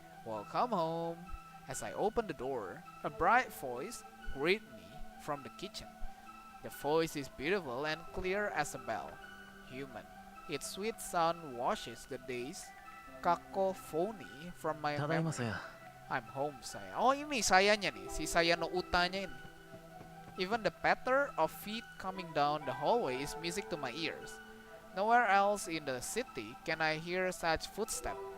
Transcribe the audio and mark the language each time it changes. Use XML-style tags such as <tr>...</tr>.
<en>Welcome home. As I opened the door, a bright voice greeted me from the kitchen. The voice is beautiful and clear as a bell. Human. Its sweet sound washes the day's cacophony from my</en> <ja>ただいまさや</ja> <en>I'm home, saya.</en> <id>Oh, ini sayanya nih, si saya no utanya ini.</id> <en>Even the patter of feet coming down the hallway is music to my ears. Nowhere else in the city can I hear such footsteps.</en>